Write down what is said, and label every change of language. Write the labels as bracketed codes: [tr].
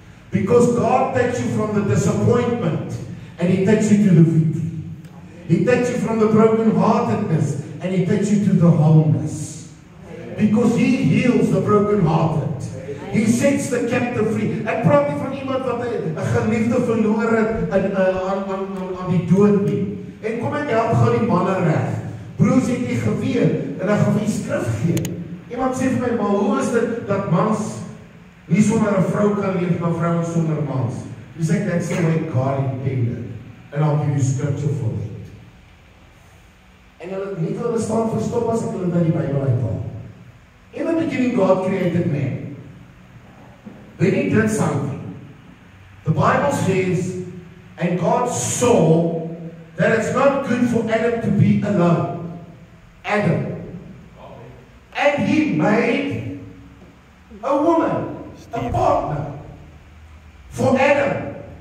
[en] Because God takes you from the disappointment and He takes you to the victory. He takes you from the brokenheartedness and He takes you to the wholeness. Because He heals the brokenhearted. He sets the captive free. [af] Ek praat nie van iemand wat 'n geliefde verloor het aan die dood nie. En kom ek help gou die manne reg. Broers, het jy geweet en ek gaan vir skrif gee. Iemand sê vir my, maar hoe is dit dat mans nie sonder 'n vrou kan leef, maar vrouens sonder mans? Dis ek [en] that's the way God intended. And I'll give you scripture for it. [af] En hulle nie hulle staan verstop as ek hulle by die Bybel uithaal. [en] In the beginning God created man. Then He did something. The Bible says, and God saw that it's not good for Adam to be alone. Adam. And He made a woman, a partner for Adam.